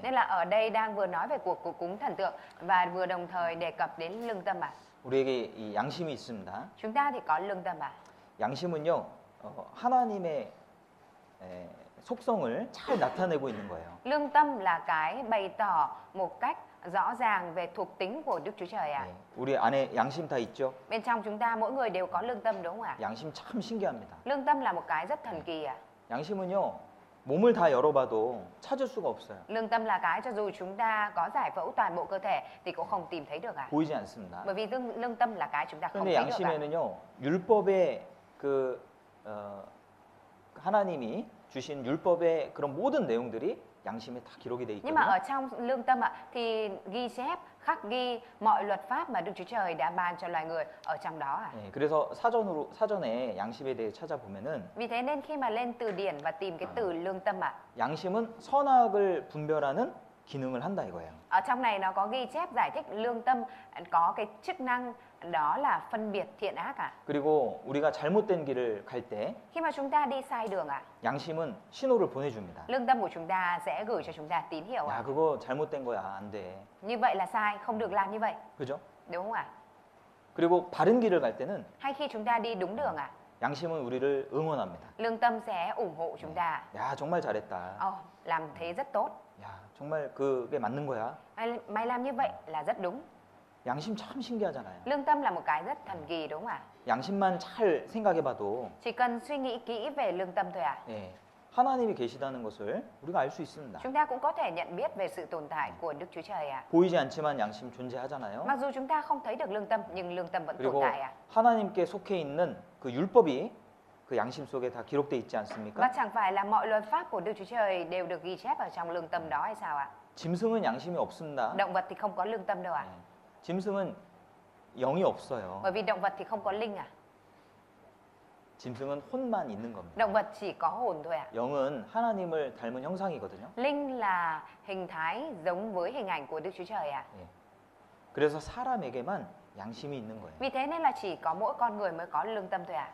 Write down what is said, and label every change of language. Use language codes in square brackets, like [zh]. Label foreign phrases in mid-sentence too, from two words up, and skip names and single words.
[vi] Nên là ở đây đang vừa nói về cuộc cúng thần tượng và vừa đồng thời đề cập đến lương tâm ạ. [ko] 우리에게 이 양심이 있습니다. [vi] Chúng ta thì có lương tâm ạ. [ko] 양심은요 하나님의 속성을 잘 나타내고 있는 거예요. [vi] Lương tâm là cái bày tỏ một cách rõ ràng về thuộc tính của Đức Chúa Trời ạ. [ko] 우리 안에 양심 다 있죠? [vi] Bên trong chúng ta mỗi người đều có lương tâm đúng không ạ? [ko] 양심 참 신기합니다. [vi] Lương tâm là một cái rất thần kỳ ạ. [ko] 양심은요 몸을 다 열어봐도 찾을 수가 없어요. [vi] Lương tâm là cái cho dù chúng ta có giải phẫu toàn bộ cơ thể thì cũng không tìm thấy được ạ. [ko] 보이지 않습니다. [vi] Bởi vì lương tâm là cái chúng ta không [ko] 그런데 [vi] thấy được ạ. [ko] 양심에는요 율법의 그 하나님이 주신 율법의 그런 모든 내용들이 양심에 다 기록이 돼 [vi] Nhưng mà [ko] 있거든요. [vi] ở trong lương tâm ạ thì ghi chép, khắc ghi mọi luật pháp mà Đức Chúa Trời đã ban cho loài người ở trong đó ạ. [ko] 그래서 사전에 양심에 대해 찾아보면은 [vi] Vì thế nên khi mà lên từ điển và tìm cái từ lương tâm ạ, [ko] 양심은 선악을 분별하는 기능을 한다 이거예요. [vi] ở trong này nó có ghi chép giải thích lương tâm có cái chức năng đó là phân biệt thiện ác ạ. [ko] 그리고 우리가 잘못된 길을 갈 때 [vi] Khi mà chúng ta đi sai đường ạ, [ko] 양심은 신호를 보내줍니다. [vi] lương tâm của chúng ta sẽ gửi cho chúng ta tín hiệu ạ. [ko] 야 그거 잘못된 거야 안 돼. [vi] Như vậy là sai, không được làm như vậy, [ko] 그죠? [vi] đúng không ạ? [ko] 그리고 바른 길을 갈 때는 [vi] Hay khi chúng ta đi đúng đường ạ, [ko] 양심은 우리를 응원합니다. [vi] lương tâm sẽ ủng hộ chúng ta. [ko] 야 정말 잘했다. [vi] Làm thế rất tốt. [ko] 야 정말 그게 맞는 거야. [vi] Mày làm như vậy là rất đúng. [ko] 양심 참 신기하잖아요. [vi] Lương tâm là một cái rất thần kỳ đúng không ạ? [ko] 양심만 잘 생각해봐도 [vi] Chỉ cần suy nghĩ kỹ về lương tâm thôi ạ. [ko] 예, 하나님이 계시다는 것을 우리가 알 수 있습니다. [vi] Chúng ta cũng có thể nhận biết về sự tồn tại của Đức Chúa Trời ạ. [ko] 보이지 않지만 양심 존재하잖아요. [vi] Mặc dù chúng ta không thấy được lương tâm nhưng lương tâm vẫn tồn [ko] 그리고 [vi] tại ạ. [ko] 하나님께 속해 있는 그 율법이 그 양심 속에 다 기록돼 있지 [vi] Và [ko] 않습니까? [vi] chẳng phải là mọi luật pháp của Đức Chúa Trời đều được ghi chép ở trong lương tâm đó hay sao ạ? [ko] 짐승은 양심이 없습니다. [vi] Động vật thì không có lương tâm đâu ạ? [ko] 예. 짐승은 영이 없어요. [vi] Bởi vì động vật thì không có linh à? [ko] 짐승은 혼만 있는 겁니다. [vi] Động vật chỉ có hồn thôi ạ? [ko] 영은 하나님을 닮은 형상이거든요. [vi] Linh là hình thái giống với hình ảnh của Đức Chúa Trời ạ? [ko] 예. 그래서 사람에게만 양심이 있는 거예요. Vì thế nên là chỉ có mỗi con người mới có lương tâm thôi ạ?